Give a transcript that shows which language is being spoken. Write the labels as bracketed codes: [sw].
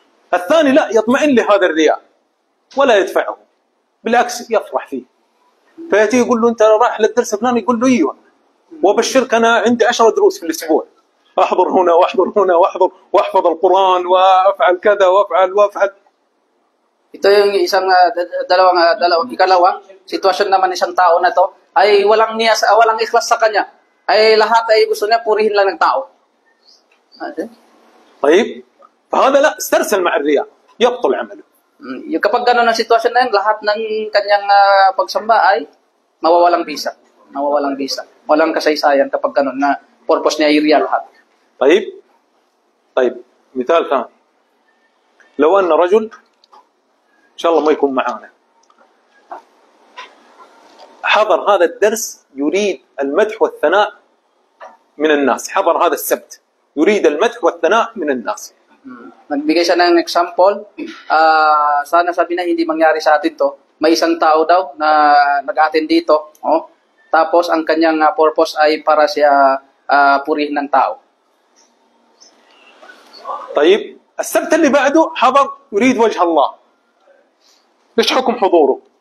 [ar] الثاني لا يطمئن لهذا الرياء ولا يدفعه، بالعكس يفرح فيه. فيأتي يقول له انت رايح للدرس الفلاني، يقول له ايوه، وابشرك انا عندي 10 دروس في الاسبوع، احضر هنا واحضر هنا واحفظ القران وافعل كذا وافعل. [tl] Ito yung isang ikalawa, sitwasyon naman isang tao na to ay walang ikhlas sa kanya. Ay lahat ay gusto niya purihin lang ng tao. [ar] طيب فهذا لا استرسل مع الرياء يبطل عمله. [tl] Yung kapag gano'n ang sitwasyon na yun, lahat ng kanyang pagsamba ay mawawalang bisa. Walang kasaysayan kapag gano'n na purpose niya ay real lahat. [ar] طيب مثال ثاني، لو أن رجل إن شاء الله ما يكون معانا حضر هذا الدرس يريد المدح والثناء من الناس، حضر هذا السبت يريد المدح والثناء من الناس. [tl] Nagbigay siya ng example. Sana sabi na hindi mangyari sa atin to. May isang tao daw na nag-attend dito. Tapos ang kanyang purpose ay para siya purihin ng tao. [ar] طيب السبت اللي بعده حضر يريد وجه الله، ايش حكم حضوره؟